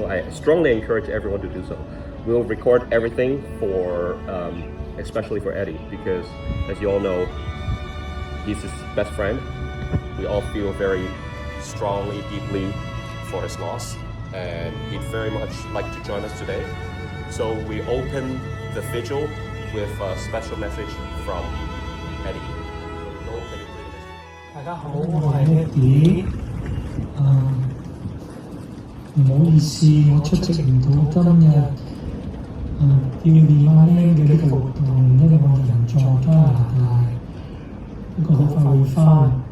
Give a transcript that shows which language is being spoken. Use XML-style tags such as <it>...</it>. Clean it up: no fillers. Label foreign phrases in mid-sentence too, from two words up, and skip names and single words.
<en>I strongly encourage everyone to do so. We'll record everything for, especially for Eddie, because as you all know, he's his best friend. We all feel very strongly, deeply for his loss, and he'd very much like to join us today. So we open the vigil with a special message from Eddie.</en> <yue>大家好，我係 Eddie。唔好意思，我出席唔到今日悼念阿 Lam 嘅呢個活動，因為我人在加拿大，不過好快會返。</yue>